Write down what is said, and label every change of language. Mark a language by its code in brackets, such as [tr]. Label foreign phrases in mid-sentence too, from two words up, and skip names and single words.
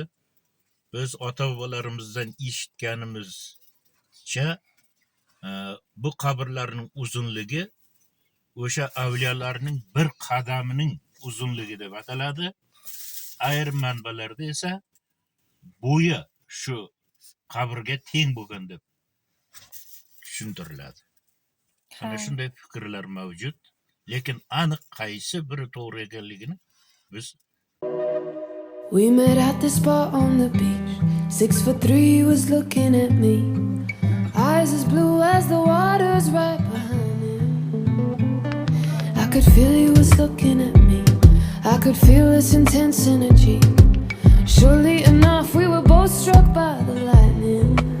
[uz] Biz ota-bobolarimizdan eshitganimizcha, bu qabrlarning uzunligi o'sha avliyolarning bir qadamining uzunligi deb ataladi. Ayrim manbalarda esa bo'yi shu qabrga teng bo'lgan deb tushuntiriladi. Ana shunday fikrlar mavjud, lekin aniq qaysi biri to'g'ri ekanligini biz [en] We met at the spot on the beach. 6'3" was looking at me, eyes as blue as the waters right behind him. I could feel he was looking at me. I could feel this intense energy. Surely enough, we were both struck by the lightning.